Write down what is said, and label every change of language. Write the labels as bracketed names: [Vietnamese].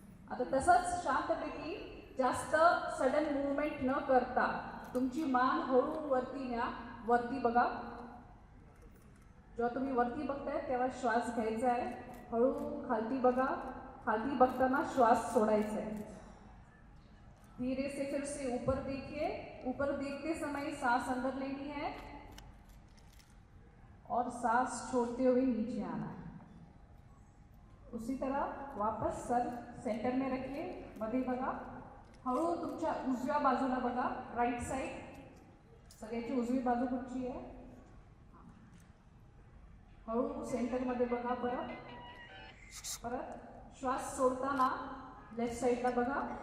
[Marathi] आता तसंच शांतपैकी जास्त सडन मूवमेंट न करता तुमची मान हळू वरती न्या. वरती बघा. जेव्हा तुम्ही वरती बघताय तेव्हा श्वास घ्यायचा आहे. हळू खालती बघा. खालती बघताना श्वास सोडायचा है. [Hindi] धीरे से फिर से ऊपर देखिए. ऊपर देखते समय सांस अंदर लेनी है और सांस छोड़ते हुए नीचे आना है. उसी तरह वापस सर सेंटर में रखिए. [Marathi] मध्ये बघा. हळू तुमच्या उजव्या बाजूला बघा. Right side. सगळ्याची उजवी बाजू कुठची आहे. हळू सेंटर मध्ये बघा. परत श्वास सोडताना लेफ्ट साइडला बघा.